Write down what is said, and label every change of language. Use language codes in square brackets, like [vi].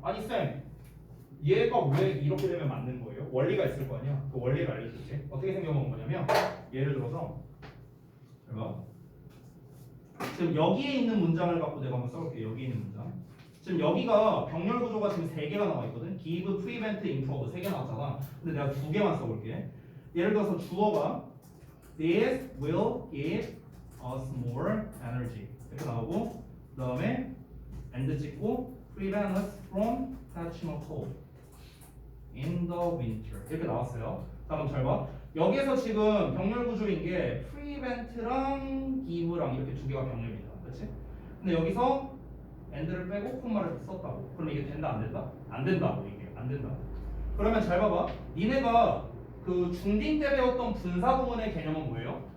[ko] 아니 쌤, 얘가 왜 이렇게 되면 맞는 거예요? 원리가 있을 거 아니야. 그 원리를 알려줄게. 어떻게 생겨본 거냐면 예를 들어서 제가 지금 여기에 있는 문장을 갖고 내가 한번 써볼게요. 여기 있는 문장. 지금 여기가 병렬 구조가 지금 3개가 나와 있거든. give, prevent, improve 3개 나왔잖아. 근데 내가 2개만 써볼게. 예를 들어서 주어가 [en] this will give us more energy [ko] 이렇게 나오고 그 다음에 [en] and [ko] 찍고 [en] prevent us from catching a cold in the winter [ko] 이렇게 나왔어요. 자 그럼 잘 봐. 여기에서 지금 병렬 구조인 게 prevent랑 give랑 이렇게 2개가 병렬이다. 그렇지? 근데 여기서 and를 빼고 콤마를 썼다고. 그럼 이게 된다 안 된다? 안 된다고 이게 안 된다. 그러면 잘 봐봐. 니네가 그 중딩 때 배웠던 분사구문의 개념은 뭐예요?